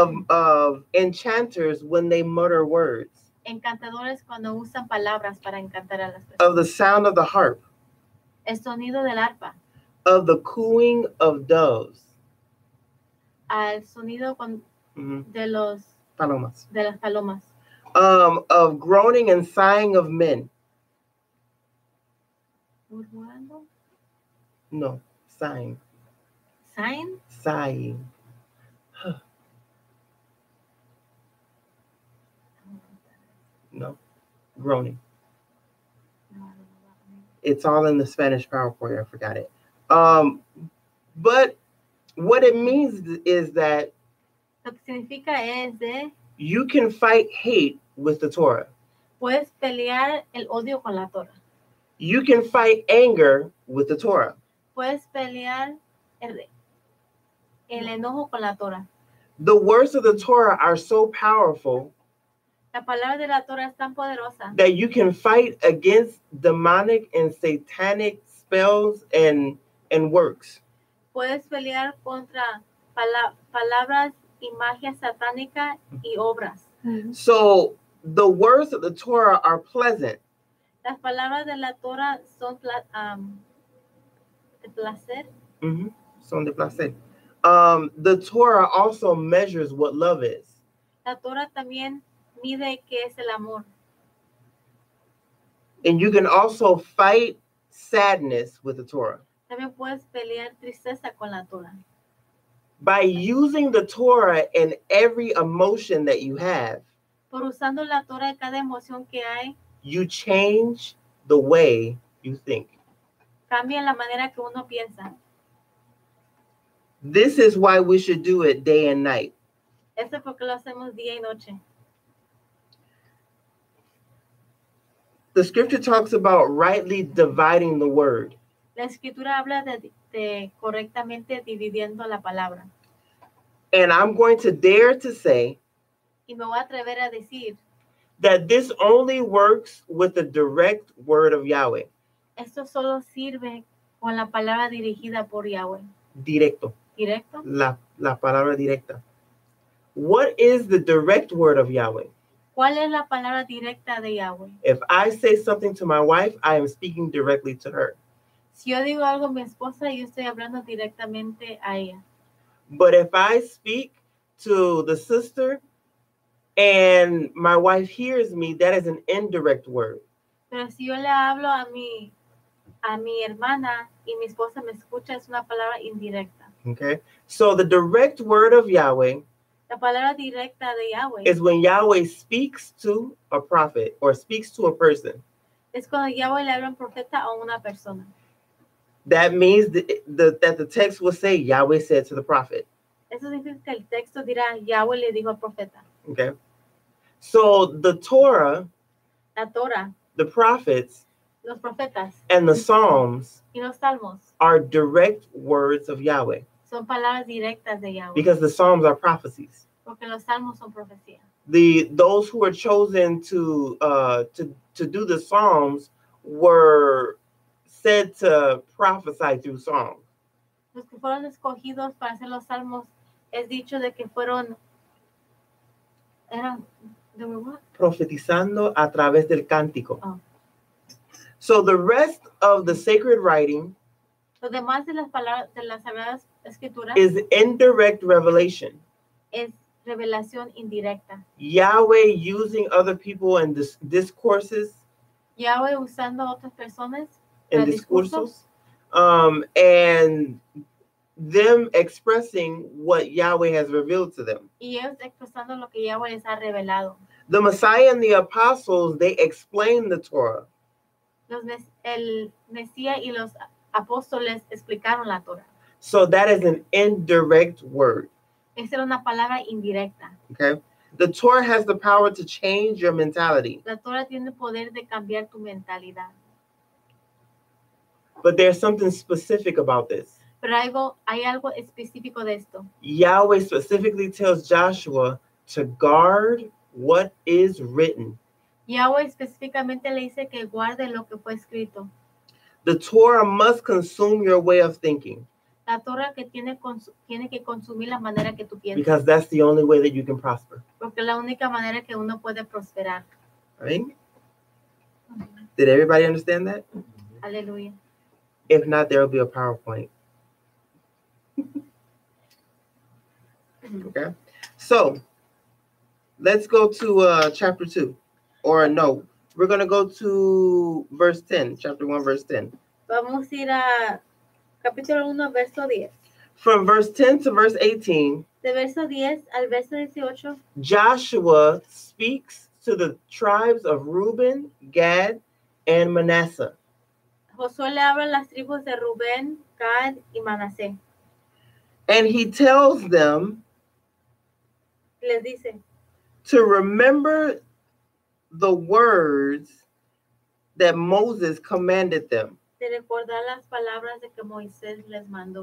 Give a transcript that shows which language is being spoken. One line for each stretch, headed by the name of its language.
English: Of enchanters when they mutter words.
Spanish: Encantadores cuando usan palabras para encantar a las personas.
English: Of the sound of the harp.
Spanish: El sonido del arpa.
English: Of the cooing of doves.
Spanish: Al sonido Mhm. de las palomas.
English: Of groaning and sighing of men.
Spanish: Murmurando.
English: No, sighing. Sign. Sighing. No, groaning. It's all in the Spanish PowerPoint. I forgot it. But what it means is that
Spanish: Lo que significa es de
English: you can fight hate with the Torah.
Spanish: puedes pelear el odio con la Torah.
English: You can fight anger with the Torah.
Spanish: Puedes pelear el enojo con la Torah.
English: The words of the Torah are so powerful
Spanish: La palabra de la Torah es tan poderosa
English: that you can fight against demonic and satanic spells and works.
Spanish: puedes pelear contra palabras y magia satánica y obras.
English: So the words of the Torah are pleasant.
Spanish: Las palabras de la Torah son de placer. Son de placer.
English: The Torah also measures what love is.
Spanish: La Torah también mide qué es el amor.
English: And you can also fight sadness with the Torah.
Spanish: También puedes pelear tristeza con la Torah.
English: By using the Torah in every emotion that you have,
Spanish: Por usando la Torah en cada emoción que hay,
English: you change the way you think.
Spanish: cambia la manera que uno piensa.
English: This is why we should do it day and night.
Spanish: Eso es porque lo hacemos día y noche.
English: The scripture talks about rightly dividing the word.
Spanish: La escritura habla de correctamente dividiendo la palabra.
English: And I'm going to dare to say
Spanish: Y me voy a atrever a decir,
English: that this only works with the direct word of Yahweh.
Spanish: esto solo sirve con la palabra dirigida por Yahweh. Directo. Directo. La palabra directa.
English: What is the direct word of Yahweh?
Spanish: ¿Cuál es la palabra directa de Yahweh?
English: If I say something to my wife, I am speaking directly to her.
Spanish: Si yo digo algo a mi esposa, yo estoy hablando directamente a ella.
English: But if I speak to the sister and my wife hears me, that is an indirect word.
Spanish: Pero si yo le hablo a mi hermana y mi esposa me escucha, es una palabra indirecta.
English: Okay? So the direct word of Yahweh
Spanish: La palabra directa de Yahweh
English: is when Yahweh speaks to a prophet or speaks to a person.
Spanish: es cuando Yahweh le habla a un profeta o a una persona.
English: That means that the text will say Yahweh said to the prophet.
Spanish: Eso significa que el texto dirá, Yahweh le dijo al profeta.
English: Okay? So the Torah,
Spanish: La Torah,
English: the prophets,
Spanish: los profetas
English: and the Psalms
Spanish: y los salmos
English: are direct words of Yahweh
Spanish: son palabras directas de Yahweh.
English: because the Psalms are prophecies.
Spanish: Porque los salmos son profecía.
English: Those who were chosen to do the Psalms were said to prophesy through songs.
Spanish: Los que fueron escogidos para hacer los salmos es dicho de que eran de
English: what?
Spanish: Profetizando a través del cántico. Oh.
English: So the rest of the sacred writing
Spanish: Lo demás de las palabras de las sagradas escrituras
English: is indirect revelation.
Spanish: es revelación indirecta.
English: Yahweh using other people in discourses
Spanish: Yahweh usando a otras personas
English: and
Spanish: para
English: discursos, and them expressing what Yahweh has revealed to them.
Spanish: y ellos expresando lo que Yahweh les ha revelado.
English: The Messiah and the apostles, they explain the Torah.
Spanish: El Mesías y los apóstoles explicaron la Torah.
English: So that is an indirect word.
Spanish: Esa era una palabra indirecta.
English: Okay? The Torah has the power to change your mentality.
Spanish: La Torah tiene el poder de cambiar tu mentalidad.
English: But there's something specific about this.
Spanish: Pero hay algo específico de esto.
English: Yahweh specifically tells Joshua to guard what is written.
Spanish: Yahweh específicamente le dice que guarde lo que fue escrito.
English: The Torah must consume your way of thinking.
Spanish: La Torah que tiene que consumir la manera que tú piensas.
English: Because that's the only way that you can prosper.
Spanish: Porque es la única manera que uno puede prosperar.
English: Right? Did everybody understand that?
Spanish: Aleluya.
English: If not, there will be a PowerPoint. Okay? So, let's go to chapter 2. Or no, we're going to go to verse 10, chapter 1, verse 10.
Spanish: Vamos a ir a capítulo 1, verso 10.
English: From verse 10 to verse 18,
Spanish: De verso 10 al verso 18,
English: Joshua speaks to the tribes of Reuben, Gad, and Manasseh.
Spanish: Josué le habla a las tribus de Rubén, Gad y Manasés.
English: And he tells them
Spanish: Les dice
English: to remember the words that Moses commanded them.
Spanish: de recordar las palabras de que Moisés les mandó.